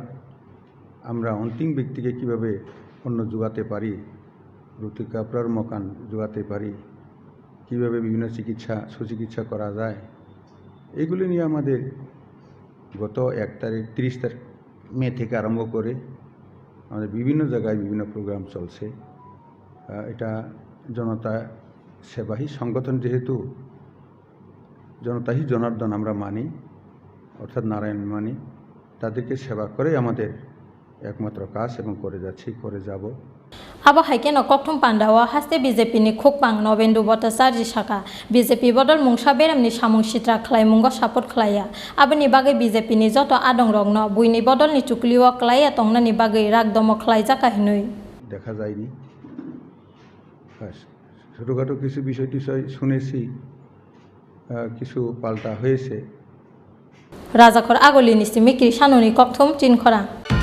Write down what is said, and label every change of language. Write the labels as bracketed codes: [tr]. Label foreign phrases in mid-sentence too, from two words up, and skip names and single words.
[bn] আমরা অন্তিম ব্যক্তিকে কীভাবে অন্য যোগাতে পারি, রুটি কাপড়ার মকান যোগাতে পারি, কীভাবে বিভিন্ন সুচিকিৎসা করা যায়, এগুলি নিয়ে আমাদের গত 30 তারিখ মে থেকে আরম্ভ করে আমাদের বিভিন্ন জায়গায় বিভিন্ন প্রোগ্রাম চলছে। এটা জনতা সেবাহী সংগঠন, যেহেতু জনতাহি জনার্দন আমরা মানি, অর্থাৎ নারায়ণ মানি, তাদেরকে সেবা করে আমাদের একমাত্র কাজ এবং করে যাব। [trp] Abo haikeno kokthum pandawa haste BJP ni khukpang Nobendu Bhattacharya shaka BJP bodol mungsa beramni samung sitra khlai mungo support khlaya aboni bagai BJP ni joto adongrokno buini bodol ni chukliwo khlaya tongnani bagai rakdomo khlaijaka hinui [bn] দেখা যায়নি। ছোটোখাটো কিছু বিষয় টিষয় শুনেছি, কিছু পাল্টা হয়েছে। [trp] Rajakor agolini si mikri shanoni kokthom chin khora.